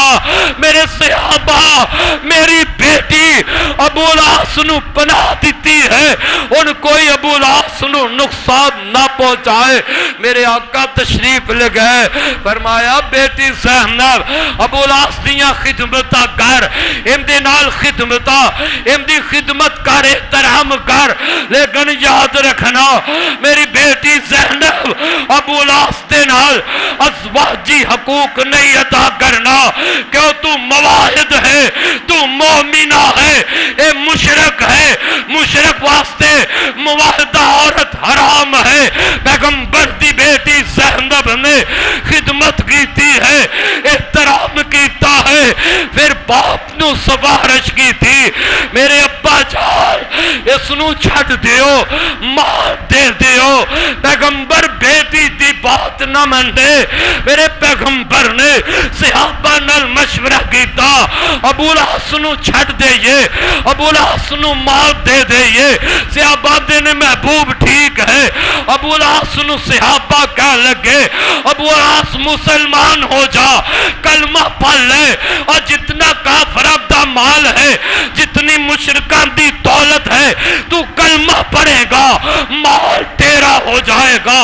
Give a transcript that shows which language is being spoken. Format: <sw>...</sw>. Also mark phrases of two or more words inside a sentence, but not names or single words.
<ur>میرے صحابہ میری بیٹی ابو الاس نو پناہ دیتی ہے، ان کوئی ابو الاس نو نقصان نہ پہنچائے۔</ur> <pa>میرے آقا تشریف لے گئے، فرمایا بیٹی زینب ابو الاس دیاں خدمتاں کر، ان دے نال خدمتاں، ان دی خدمت کر، احترام کر، لیکن یاد رکھنا میری بیٹی زینب ابو الاس دے نال ازواجی حقوق نہیں ادا کرنا، کیوں تو مواحد ہے، تو مومنہ ہے، اے مشرک ہے، مشرک واسطے مواحدہ عورت حرام ہے۔ پیغمبر دی بیٹی زینب نے خدمت کیتی ہے، احترام کیتا ہے، پھر باپ نو</pa> <ur>سفارش کی تھی،</ur> <pa>میرے ابا جان اس نو چھٹ دیو، مال دے دیو۔ پیغمبر بیٹی دی بات نہ مندے، میرے پیغمبر نے صحابہ نال مشورہ کیتا، ابو الاس نو چھٹ دئیے، ابو الاس نو مال دے دئیے۔ صحابہ نے محبوب ٹھیک ہے، ابو الاس نو صحابہ کہہ لگے ابو الاس مسلمان ہو جا، کلمہ پڑھ لے، اور جتنا کافرہ دا مال ہے، جتنی مشرکان دی دولت ہے،</pa> <ur>تو کلمہ پڑھے گا مال تیرا ہو جائے گا۔</ur>